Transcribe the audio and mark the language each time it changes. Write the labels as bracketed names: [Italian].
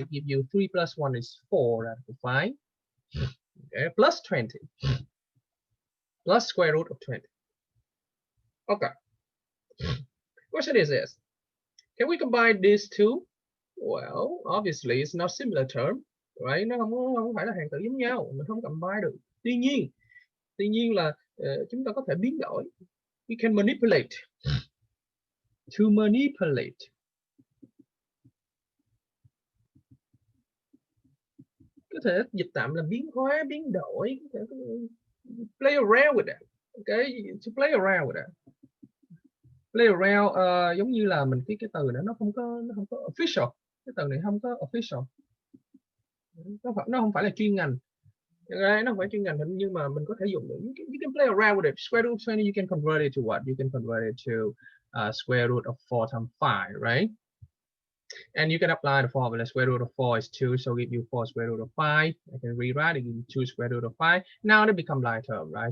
[English] It give you 3 plus 1 is 4 radical 5. Okay, plus 20. Plus square root of 20. Okay. Question is this. Can we combine these two? Well, obviously it's not similar term, right? [Vietnamese] Nó không phải là hạng tử giống nhau, mình không combine được. Tuy nhiên là chúng ta có thể biến đổi. [English] We can manipulate. To manipulate. [Vietnamese] Có thể dịch tạm là biến hóa, biến đổi. Có thể [English] play around with that. Okay, to play around with that. [Vietnamese] Play around giống như là mình cái từ đó nó không có official. Cái từ này không có official. Nó không phải là chuyên ngành. Nó không phải chuyên ngành nhưng mà mình có thể dùng được. [English] You can play around with it. Square root of 20, you can convert it to what? You can convert it to square root of 4 times 5, right? And you can apply the formula. Square root of 4 is 2, so give you 4 square root of 5. I can rewrite it, give you 2 square root of 5. Now they become like term, right?